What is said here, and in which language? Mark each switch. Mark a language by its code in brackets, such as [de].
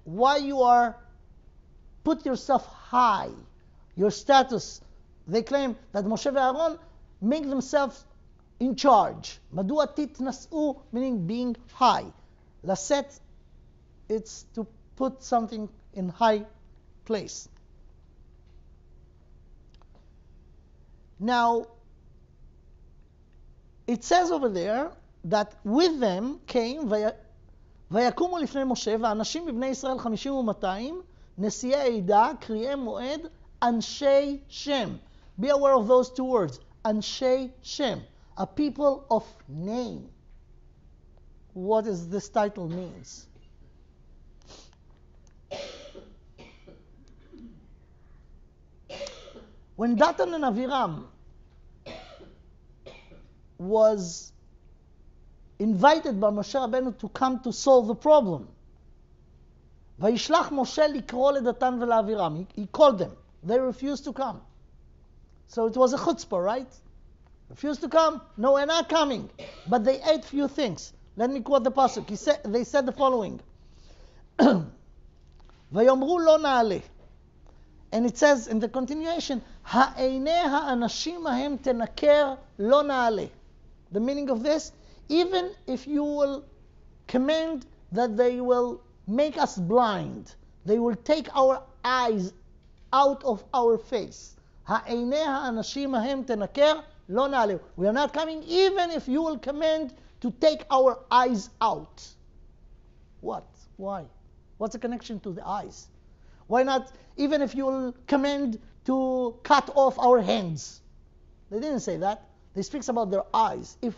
[en] Why you are put yourself high, your status. They claim that Moshe and Aaron make themselves in charge. [he] Madua titnas'u, [en] meaning being high. Laset, it's to put something in high place. Now, it says over there that with them came, [he] ויקומו לפני משה, ואנשים מבני ישראל 50 ו200, נשיאי עדה, קריאי מועד, אנשי שם. [en] Be aware of those two words, אנשי שם, a people of name. What does this title means? When Datan and Aviram was invited by Moshe Rabenu to come to solve the problem, [he] וישלח משה לקרוא לדתן ולאבירם. [en] He called them. They refused to come. So it was a chutzpah, right? Refused to come? No, we're not coming. But they ate few things. Let me quote the pasuk. They said the following. [he] ויאמרו לא נעלה. [en] And it says in the continuation, [he] העיני האנשים ההם תנקר לא נעלה. [en] The meaning of this, even if you will command that they will make us blind, they will take our eyes out of our face. [he] העיני האנשים ההם תנקר לא נעלה. [en] We are not coming even if you will command to take our eyes out. What? Why? What's the connection to the eyes? Why not, even if you will command to cut off our hands? They didn't say that. They speak about their eyes.